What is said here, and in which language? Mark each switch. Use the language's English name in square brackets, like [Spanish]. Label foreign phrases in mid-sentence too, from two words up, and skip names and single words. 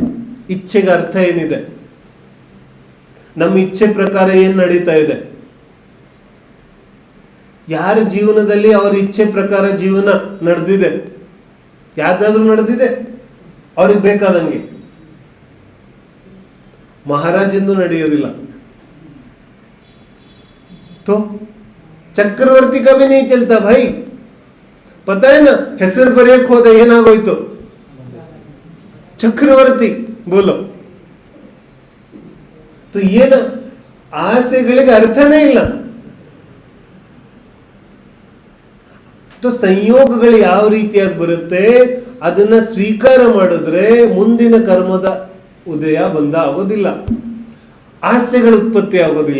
[Kannada] ಇಚ್ಛೆಗೆ ಅರ್ಥ ಏನಿದೆ? ನಮ್ಮ ಇಚ್ಛೆ ಪ್ರಕಾರ ಏನ್ ನಡೀತಾ ಇದೆ? ಯಾರ ಜೀವನದಲ್ಲಿ ಅವರ ಇಚ್ಛೆ ಪ್ರಕಾರ ಜೀವನ ನಡೆದಿದೆ? ಯಾರ್ದಾದ್ರೂ ನಡೆದಿದೆ? ಅವ್ರಿಗೆ ಬೇಕಾದಂಗೆ. ಮಹಾರಾಜಂದು ನಡೆಯೋದಿಲ್ಲ. [Hindi] तो चक्रवर्ती का भी नहीं चलता भाई. पता है ना, [Kannada] ಹೆಸರು ಬರೆಯಕ್ಕೆ ಹೋದ ಏನಾಗೋಯ್ತು? ಚಕ್ರವರ್ತಿ. ಬೋಲೋ. तो ಏನ ಆಸೆಗಳಿಗೆ ಅರ್ಥನೇ ಇಲ್ಲ. तो ಸಂಯೋಗಗಳು ಯಾವ ರೀತಿಯಾಗಿ ಬರುತ್ತೆ, ಅದನ್ನ ಸ್ವೀಕಾರ ಮಾಡಿದ್ರೆ ಮುಂದಿನ ಕರ್ಮದ ಉದಯ ಬಂದ ಆಗೋದಿಲ್ಲ, ಆಸೆಗಳ ಉತ್ಪತ್ತಿ ಆಗೋದಿಲ್ಲ.